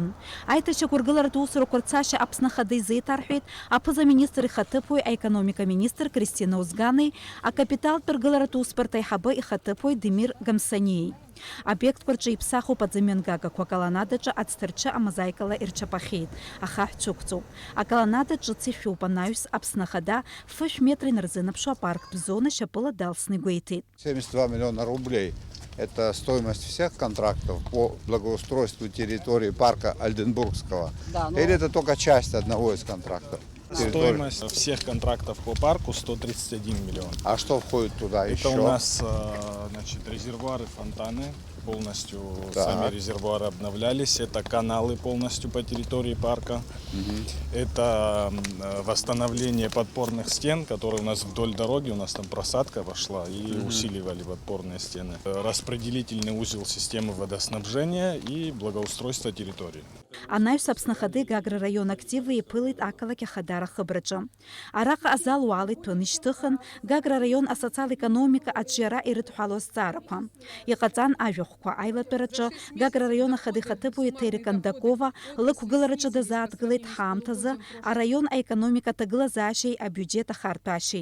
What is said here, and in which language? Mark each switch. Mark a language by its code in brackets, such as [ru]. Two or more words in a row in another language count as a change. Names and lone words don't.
[ab] Аиҭашьақәыргыларатә усурақәа рцашьа Аԥсны Ахада изеиҭарҳәеит аԥыза-министр ихаҭыԥуаҩ аекономика-министр Кристина Озгани, акапиталтә ргыларатә усбарҭа аиҳабы ихаҭыԥуаҩ Демир Гамсаниеи. Обиектқәа рҿы иԥсахуп аӡымҩангагақәа аколонадаҿы ацҭарчы амозаикала ирчаԥахьеит. Ахаҳә ықәҵоуп. Аколонадаҿы ҿыц ишәуп анаҩс Аԥсны Ахада фышә метр инарзынаԥшу апарктә зона шьапыла далсны игәеиҭеит. [ru] 72 миллиона рублей – это стоимость всех контрактов по благоустройству территории парка Альденбургского? Да, но... Или это только часть одного из контрактов? Стоимость всех контрактов по парку 131 миллион. А что входит туда еще? Это у нас резервуары, фонтаны, полностью, Так. сами резервуары обновлялись. Это каналы полностью по территории парка. Это восстановление подпорных стен, которые у нас вдоль дороги, у нас там просадка вошла, и усиливали подпорные стены. Распределительный узел системы водоснабжения и благоустройство территории. [ab] Анаҩс Аԥсны Гагра район активы иԥылеит ақалақь ахадара хыбраҿы. Араҟа азал уалит ҭәын ишьҭыхын, Гагра район асоциал-економика аҿиара ирыдҳәалоу азҵаарақәа. Иҟаҵан ажәахәқәа аилатәараҿы Гагра район ахадихаҭыԥуаҩ Еҭери Кондакова лықәгылараҿы дазааҭгылеит ҳаамҭазы араион аекономика аҭагылазаашьеи абиуџьет ахарҭәашьеи.